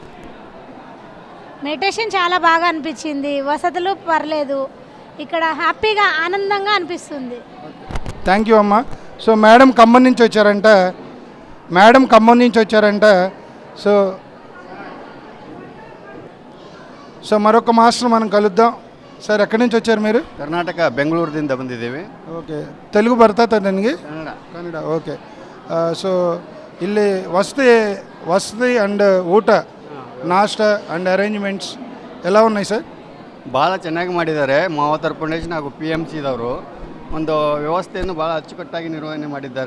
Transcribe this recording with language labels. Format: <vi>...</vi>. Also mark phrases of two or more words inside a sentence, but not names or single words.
<te>మెడిటేషన్ చాలా బాగా అనిపించింది, వసతులు పర్లేదు, ఇక్కడ హ్యాపీగా ఆనందంగా అనిపిస్తుంది.</te> <en>thank you</en> <te>అమ్మ. సో మేడం ఖమ్మం నుంచి వచ్చారంట. సో మరొక మాస్టర్ మనం కలుద్దాం. సర్ ఎక్కడి నుంచి వచ్చారు మీరు?</te> <kn>ಕರ್ನಾಟಕ ಬೆಂಗಳೂರಿನಿಂದ ಬಂದಿದ್ದೇವೆ. ಓಕೆ. ತೆಲುಗು ಬರ್ತಾ ನನಗೆ? ಕನ್ನಡ. ಓಕೆ. ಸೊ ಇಲ್ಲಿ ವಸತಿ ಅಂಡ್ ಊಟ, ನಾಷ್ಟ ಅಂಡ್ ಅರೇಂಜ್ಮೆಂಟ್ಸ್ ಎಲ್ಲ ఉన్నాయి ಸರ್? ಭಾಳ ಚೆನ್ನಾಗಿ ಮಾಡಿದ್ದಾರೆ. ಮಾವತಾರ್ ಫೌಂಡೇಶನ್ ಹಾಗೂ PMCದವರು ಒಂದು ವ್ಯವಸ್ಥೆಯನ್ನು ಭಾಳ ಅಚ್ಚುಕಟ್ಟಾಗಿ ನಿರ್ವಹಣೆ ಮಾಡಿದ್ದಾರೆ.</kn>